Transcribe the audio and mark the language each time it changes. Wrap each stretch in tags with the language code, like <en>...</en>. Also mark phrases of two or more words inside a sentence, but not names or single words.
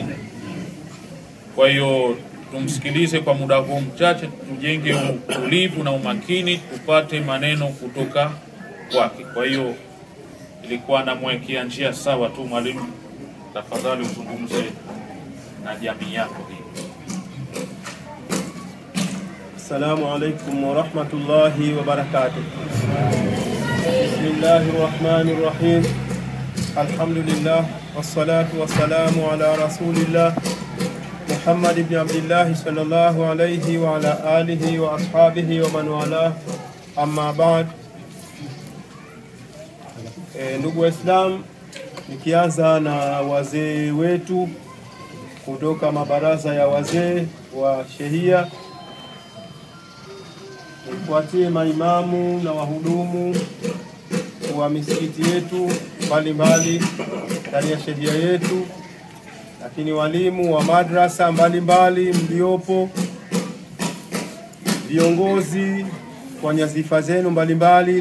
<sw>Kwa hiyo tumsikilize kwa muda huu mchache, tujenge utulivu na umakini, tupate maneno kutoka kwake. Kwa hiyo ilikuwa namwekea njia sawa tu. Mwalimu, tafadhali uzungumze na jamii yako hii.</sw> <ar>السلام عليكم ورحمة الله وبركاته. بسم الله الرحمن الرحيم. الحمد لله والصلاة والسلام على رسول الله محمد بن عبد الله صلى الله عليه وعلى آله وأصحابه ومن والاه أما بعد.</ar> <sw>Ndugu Waislamu, nikianza na wazee wetu kutoka mabaraza ya wazee wa shehia, nifuatie maimamu na wahudumu wa misikiti yetu mbalimbali ndani ya shehia yetu, lakini walimu wa madrasa mbalimbali mliopo, viongozi kwa nyazifa zenu mbalimbali.</sw>